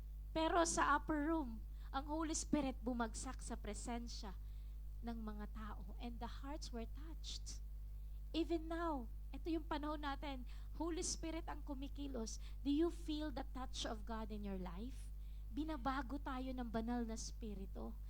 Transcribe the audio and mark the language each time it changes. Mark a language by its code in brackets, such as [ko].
[tl] Pero sa upper room, ang Holy Spirit bumagsak sa presensya ng mga tao, [en] and the hearts were touched. Even now, [tl] ito yung panahon natin, Holy Spirit ang kumikilos. [en] Do you feel the touch of God in your life? [tl] Binabago tayo ng banal na spirito.